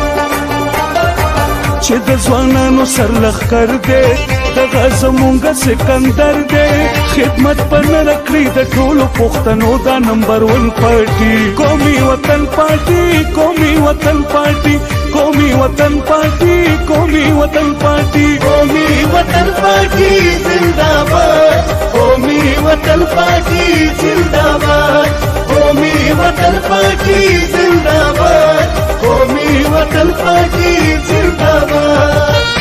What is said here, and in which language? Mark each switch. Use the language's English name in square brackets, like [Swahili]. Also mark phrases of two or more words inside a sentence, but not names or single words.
[Pashto] چې د ځوانانو سرلښکر دی دغه زمونږ سکندر دی خدمت په نه راکړي د ټولو پښتنو دا نمبر 1 پارټي قومي وطن پارټي قومي وطن پارټي قومي وطن پارټي قومي وطن پارټي [Urdu] قومی وطن پارٹی زندہ باد قومی وطن پارٹی زندہ باد قومی وطن پارٹی زندہ باد قومی وطن پارٹی زندہ باد